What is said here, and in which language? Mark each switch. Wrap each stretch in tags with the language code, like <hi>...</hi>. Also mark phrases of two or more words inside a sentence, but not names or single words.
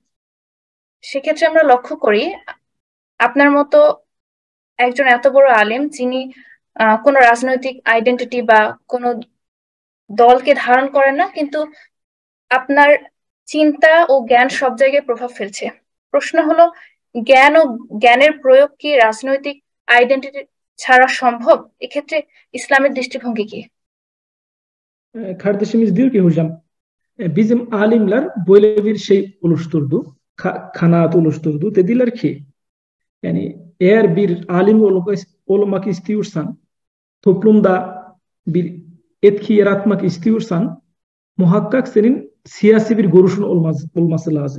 <bn>সেক্ষেত্রে আমরা লক্ষ্য করি, আপনার মতো একজন এত বড় আলিম, যিনি কোনো রাজনৈতিক আইডেন্টিটি বা কোনো দলকে ধারণ করেন না, কিন্তু আপনার চিন্তা ও জ্ঞান সব জায়গায় প্রভাব ফেলছে। প্রশ্ন হলো, জ্ঞান ও জ্ঞানের প্রয়োগ কি রাজনৈতিক আইডেন্টিটি ছাড়া সম্ভব? এক্ষেত্রে ইসলামের দৃষ্টিভঙ্গি কি?</bn> <tr>Kardeşimiz diyor ki hocam, bizim alimler böyle bir şey oluşturdu, kanaat oluşturdu. Dediler ki, yani eğer bir alim olmak istiyorsan, toplumda bir etki yaratmak istiyorsan, muhakkak senin siyasi bir görüşün olması lazım.</tr>